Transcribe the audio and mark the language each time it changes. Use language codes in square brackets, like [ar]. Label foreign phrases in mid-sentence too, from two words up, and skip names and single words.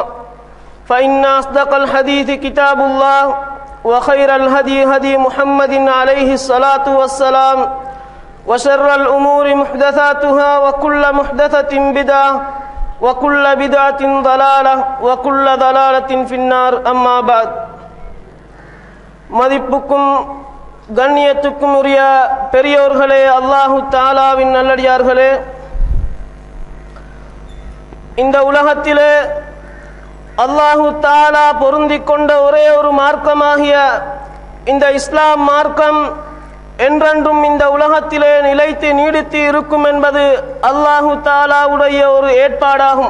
[ar] فإن أصدق الحديث كتاب الله وخير الهدي هدي محمد عليه الصلاة والسلام وشر الأمور محدثاتها وكل محدثة بدعة وكل بدعة ضلالة وكل ضلالة في النار. أما بعد. [ta] மதிப்புக்கும் கண்ணியத்துக்கும் உரிய பெரியோர்களே, அல்லாஹு தஆலாவின் நல்லடியார்களே, இந்த உலகத்திலே [ar] الله تعالى [ta] பொருந்திக் கொண்ட ஒரே ஒரு மார்க்கமாகிய இந்த இஸ்லாம் மார்க்கம் என்றென்றும் இந்த உலகத்திலே நிலைத்து நீடித்து இருக்கும் என்பது அல்லாஹு தஆலாவுடைய ஒரு ஏற்பாடாகும்.